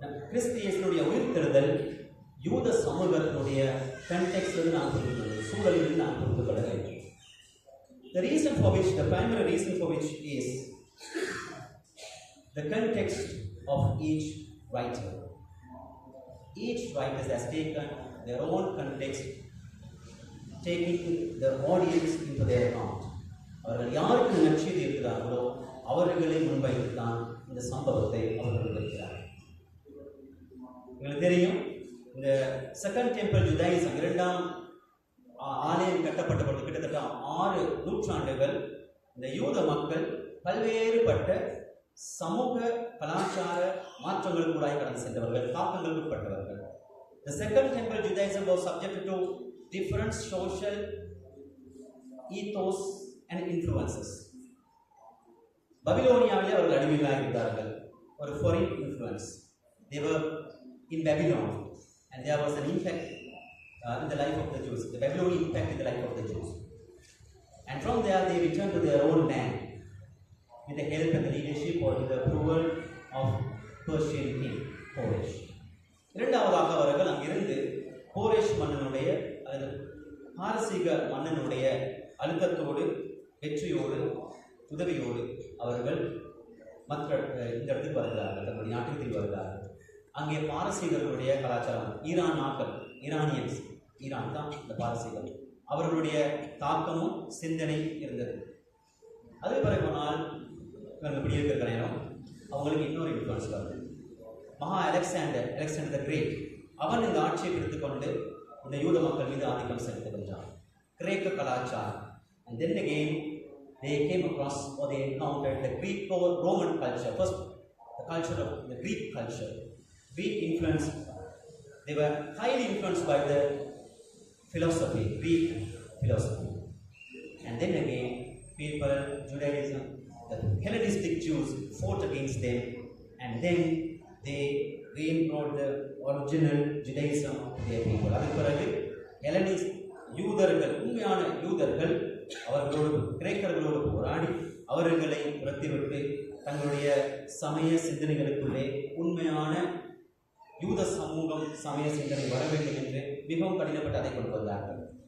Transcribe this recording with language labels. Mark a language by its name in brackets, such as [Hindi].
[Tamil] கிறிஸ்து இயேசுனுடைய உயிர்த்தெழுதல் யூத சமூகத்தினுடைய கண்டெக்ஸ்டிலிருந்து நான் புரிந்து, சூழலிலிருந்து நான் புரிந்து கொள்ள வேண்டும். [English] The reason for which, the primary reason for which is the context of each writer. each writer has taken their own context, taking their audience into their account. [Tamil] அவர்கள் யாருக்கு நற்செய்தி இருக்கிறார்களோ அவர்களை முன்வைத்து தான் இந்த சம்பவத்தை அவர்கள் வைக்கிறார்கள். உங்களுக்கு தெரியும், இந்த [English] second temple Judaism, [Tamil] இரண்டாம் ஆலயம் கட்டப்பட்ட பொழுது கிட்டத்தட்ட 6 நூற்றாண்டுகள் இந்த யூத மக்கள் பல்வேறுபட்ட சமூக கலாச்சார மாற்றங்களுக்குள்ளாய் கடந்து சென்றவர்கள், தாக்கங்களுக்கு உட்பட்டவர்கள். [English] The second temple Judaism was subjected to different social ethos and influences. [Tamil] பபிலோனியாவிலே அவர்கள் அடிமைகளாக இருந்தார்கள். [English] ஒரு foreign influence. They were in Babylon and there was an impact in the life of the Jews. The Babylonian impact in the life of the Jews. And from there they returned to their own land with the help and the leadership or with the approval of Persian king Koresh. [Tamil] இரண்டாவதாக அவர்கள் அங்கிருந்து Koresh மன்னனுடைய அல்லது பாரசீக மன்னனுடைய அழுத்தத்தோடு, வெற்றியோடு, உதவியோடு அவர்கள் மற்ற இந்த இடத்துக்கு வருகிறார்கள், தன்னுடைய நாட்டுக்கு திரும்பி வருகிறார்கள். அங்கே பாரசீகர்களுடைய கலாச்சாரம், ஈரான் நாட்கள், ஈரானியன்ஸ், ஈரான் தான் இந்த பாரசீகம், அவர்களுடைய தாக்கமும் சிந்தனை இருந்தது. அதே பிறகு போனால் இவங்க இப்படி இருக்கிற நேரம் அவங்களுக்கு இன்னொரு இன்ஃப்ளூன்ஸ் வருது. மகா அலெக்சாண்டர் த கிரேட், அவன் இந்த ஆட்சியை எடுத்துக்கொண்டு இந்த யூத மக்கள் மீது ஆதிக்கம் செலுத்துகின்றான். கிரேக்க கலாச்சாரம். [English] And then again they came across or they encountered the Greek-Roman culture. First, the culture of the Greek culture. Greek influence. They were highly influenced by the philosophy, Greek philosophy. And then again, people, Judaism, the Hellenistic Jews fought against them, and then they brought the original Judaism to their people. [Tamil] அதற்கு பிறகு ஹெலனிஸ் யூதர்கள், உண்மையான யூதர்கள் அவர்களோடு கிரேக்கர்களோடு போராடி அவர்களை புறத்திவிட்டு தங்களுடைய சமய சிந்தனைகளுக்குள்ளே உண்மையான யூத சமூகம், சமய சிந்தனை வர வேண்டும் என்று மிகவும் கடினப்பட்டு அதை கொண்டு வந்தார்கள்.